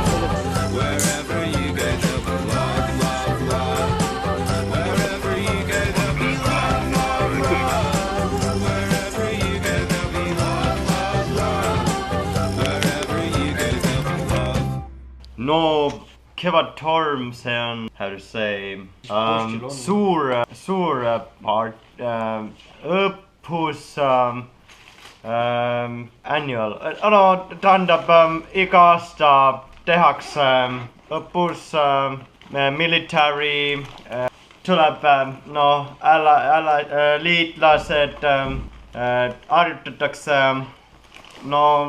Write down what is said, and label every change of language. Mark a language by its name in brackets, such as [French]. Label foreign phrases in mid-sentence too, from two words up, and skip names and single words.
[English] Wherever you go there'll be love. Wherever you go there'll be love. Wherever you go there'll be love. Wherever you go there'll be love. [Estonian] No Kevadtorm, see on, [English] how to say, [Estonian] suur part, õppus annual, no tähendab iga aasta tehakse õppus military, tuleb no liitlased harjutatakse no